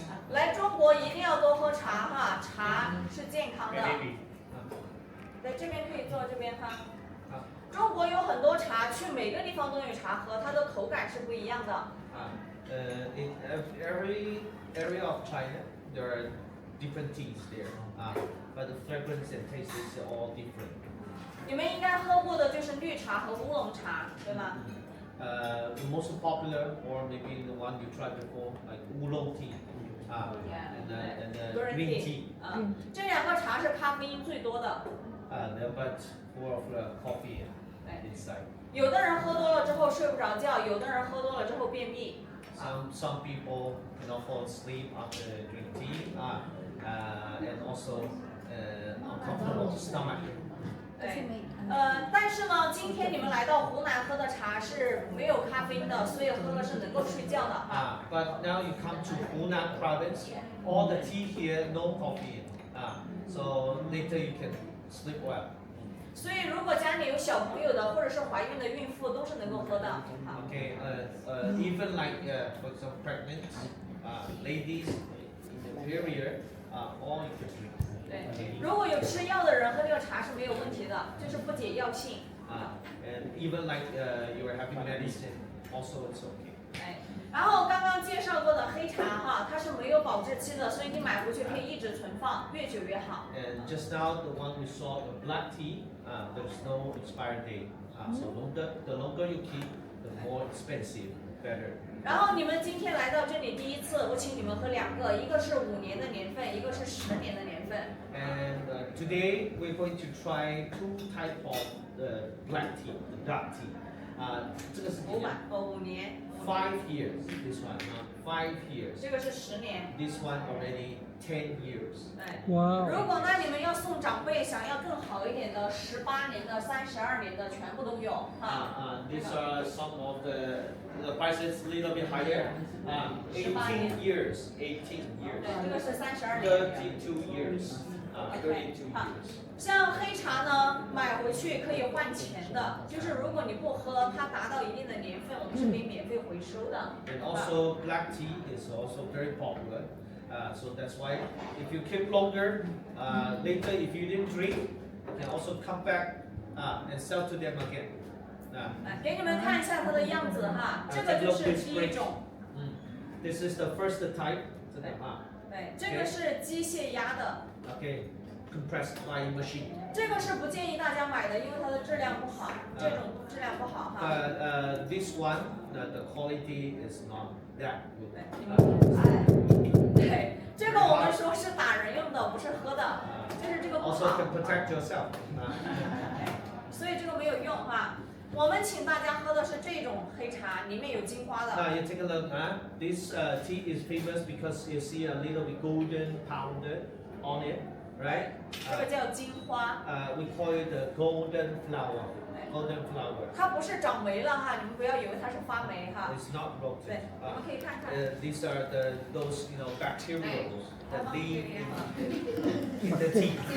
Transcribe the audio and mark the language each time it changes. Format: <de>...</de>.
<zh>来中国一定要多喝茶哈，茶是健康的。在这边可以坐这边哈。中国有很多茶，去每个地方都有茶喝，它的口感是不一样的。</zh> <en>In every area of China, there are different teas there, but the fragrance and taste is all different.</en> <zh>你们应该喝过的就是绿茶和乌龙茶，对吗？</zh> <en>The most popular, or maybe the one you tried before, like oolong tea, and green tea.</en> <zh>这两个茶是咖啡因最多的。</zh> <en>But full of coffee inside.</en> <zh>有的人喝多了之后睡不着觉，有的人喝多了之后便秘。</zh> <en>Some people fall asleep after drink tea, and also uncomfortable stomach.</en> <zh>对，但是呢，今天你们来到湖南喝的茶是没有咖啡因的，所以喝了是能够睡觉的哈。</zh> <en>But now you come to Hunan province, all the tea here no coffee. So later you can sleep well.</en> <zh>所以如果家里有小朋友的，或者是怀孕的孕妇，都是能够喝的。哈</zh> <en>Okay, even like for example pregnant ladies in the period, all you can drink.</en> <zh>对，如果有吃药的人喝这个茶是没有问题的，就是不解药性。</zh> <en>And even like you are having medicine, also it's okay.</en> <zh>哎，然后刚刚介绍过的黑茶哈，它是没有保质期的，所以你买回去可以一直存放，越久越好。</zh> <en>And just now the one we saw, the black tea, there's no expiry date. So the longer you keep, the more expensive, better.</en> <zh>然后你们今天来到这里第一次，我请你们喝两个，一个是5年的年份，一个是10年的年份。</zh> <en>And today we're going to try 2 type of the black tea, the dark tea.</en> <zh>这个是 5年。</zh> <en>5 years. This one, 5 years.</en> <zh>这个是10年。</zh> <en>This one already 10 years.</en> <zh>哎，哇如果呢你们要送长辈，想要更好一点的，18年的、32年的，全部都有哈。</zh> <en>These are some of the prices a little bit higher. 18 years, 18 years.</en> <zh>对，这个是32年。</zh> <en>32 years. 32</en> <zh>好</zh> <en>years.</en> <zh>像黑茶呢，买回去可以换钱的，就是如果你不喝，它达到一定的年份，我们是可以免费回收的。</zh> <en>And also black tea is also very popular. So that's why if you keep longer, later if you didn't drink, you can also come back and sell to them again.</en> <zh>来，给你们看一下它的样子哈，这个就是第一种，</zh> <en>This is the first type.</en> <zh>对，这个是机械压的，</zh> <en>Okay, compressed by machine.</en> <zh>这个是不建议大家买的，因为它的质量不好，这种质量不好哈。</zh> <en>This one, the quality is not that good.</en> <zh>对，这个我们说是打人用的，不是喝的，就是这个不</zh> <en>Also</en> <zh>好，</zh> <en>can protect yourself.</en> <zh>所以这个没有用哈。我们请大家喝的是这种黑茶，里面有金花的。</zh> <en>Now you take a look. This tea is famous because you see a little bit golden powder on it, right?</en> <zh>这个叫金花，</zh> <en>We call it the golden flower. Golden flower.</en> <zh>它不是长霉了哈，你们不要以为它是发霉哈。</zh> <en>It's not</en> <zh>对</zh> <en>rotten.，</en> <zh>我们可以看看。</zh> <en>These are those bacteria that live in the tea.</en>